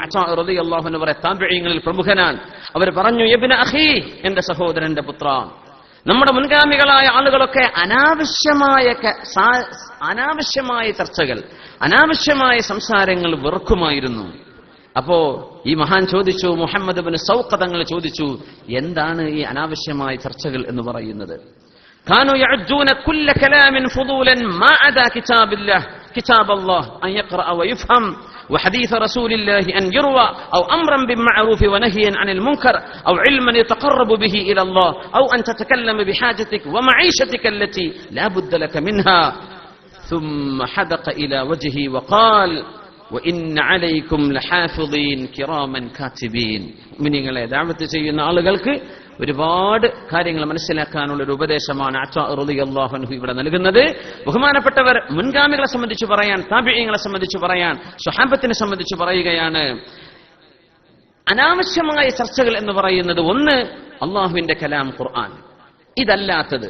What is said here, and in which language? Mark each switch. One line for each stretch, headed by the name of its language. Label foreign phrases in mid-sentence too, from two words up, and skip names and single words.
Malayalam: അത്വാ
Arabic: رضي الله عنه
Malayalam: പറയ താബിഈങ്ങളിൽ പ്രമുഖനാണ്. അവർ പറഞ്ഞു,
Arabic: ابن أخي,
Malayalam: എന്റെ സഹോദരന്റെ പുത്ര, നമ്മുടെ മുൻഗാമികളായ ആളുകളൊക്കെ അനാവശ്യമായ ചർച്ചകൾ, അനാവശ്യമായ സംസാരങ്ങൾ വെറുക്കുമായിരുന്നു. അപ്പോ ഈ മഹാൻ ചോദിച്ചു, മുഹമ്മദ് ഇബ്നു സൗഖ് തങ്ങൾ ചോദിച്ചു, എന്താണ് ഈ അനാവശ്യമായ ചർച്ചകൾ എന്ന് പറയുന്നത്?
Arabic: كانوا يعدون كل كلام فضولا ما عدا كتاب الله أن يقرأ ويفهم وحديث رسول الله أن يروى أو أمرا بالمعروف ونهيا عن المنكر أو علما يتقرب به إلى الله أو أن تتكلم بحاجتك ومعيشتك التي لا بد لك منها. ثم حدق إلى وجهه وقال وإن عليكم لحافظين كراما كاتبين.
Malayalam: മുഅ്മിനീങ്ങളെ, ദഅവത്ത് ചെയ്യുന്ന ആളുകൾക്ക് ഒരുപാട് കാര്യങ്ങൾ മനസ്സിലാക്കാനുള്ള ഒരു ഉപദേശമാണ് അത്വാ
Arabic: رضي الله عنه
Malayalam: ഇവിടെ നൽകുന്നത്. ബഹുമാനപ്പെട്ടവർ മുൻഗാമികളെ സംബന്ധിച്ച് പറയാൻ, താബിഈങ്ങളെ സംബന്ധിച്ച് പറയാൻ, സ്വഹാബത്തിനെ സംബന്ധിച്ച് പറയുകയാണ്, അനാവശ്യമായ ചർച്ചകൾ എന്ന് പറയുന്നത് ഒന്ന്, അള്ളാഹുവിന്റെ കലാം ഖുർആൻ, ഇതല്ലാത്തത്.